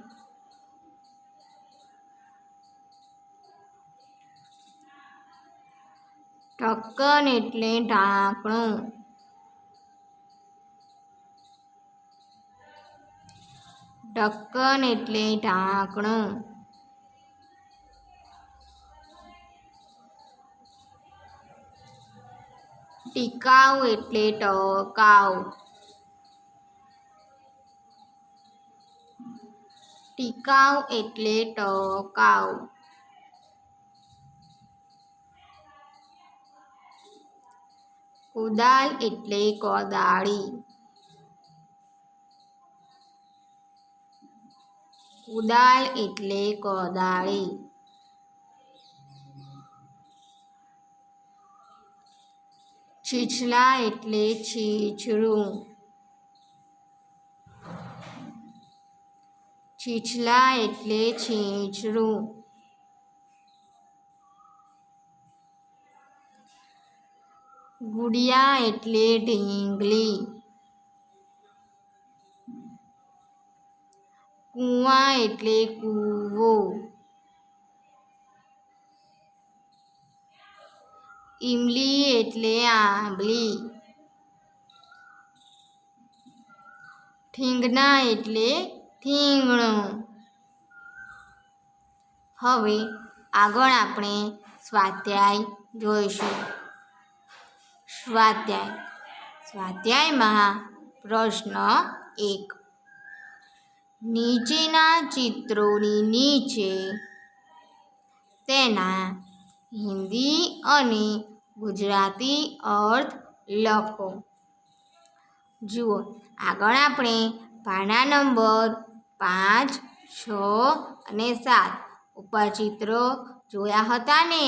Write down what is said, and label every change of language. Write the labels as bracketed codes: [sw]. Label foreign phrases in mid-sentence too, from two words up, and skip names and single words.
[gu] ढक्कन એટલે ઢાંકણું। ढक्कन એટલે ઢાંકણું। ટીકાઉ एटले ટકાઉ। ટીકાઉ एटले ટકાઉ। कुदाल એટલે કોદાળી। कुदाल એટલે કોદાળી। છીછલા एटले છીછરું। છીછલા एटले છીછરું। गुड़िया એટલે ઢીંગલી। कुआ એટલે કૂવો। इमली એટલે આંબલી। ठींगना એટલે ઠીંગણો। હવે આગળ આપણે સ્વાધ્યાય જોઈશું। સ્વાધ્યાય સ્વાધ્યાયમાં પ્રશ્ન 1 નીચેના ચિત્રોની નીચે તેના હિન્દી અને ગુજરાતી અર્થ લખો। જુઓ આગળ આપણે પાના નંબર 5, 6 અને 7 ઉપર ચિત્રો જોયા હતા ને।